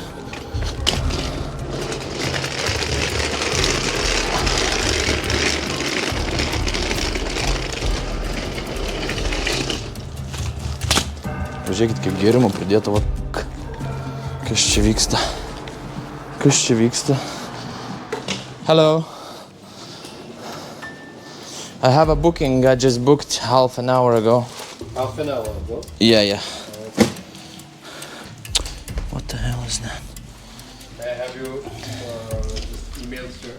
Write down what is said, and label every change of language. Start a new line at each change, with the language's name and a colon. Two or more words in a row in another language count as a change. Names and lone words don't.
Lithuanian: Pažiūrėkit, kaip gėrimų pridėta, va. Kas čia vyksta?
English: Hello. I have a booking, I just booked half an hour ago. Half an hour ago? Yeah. What the hell is that? May I have your email, sir?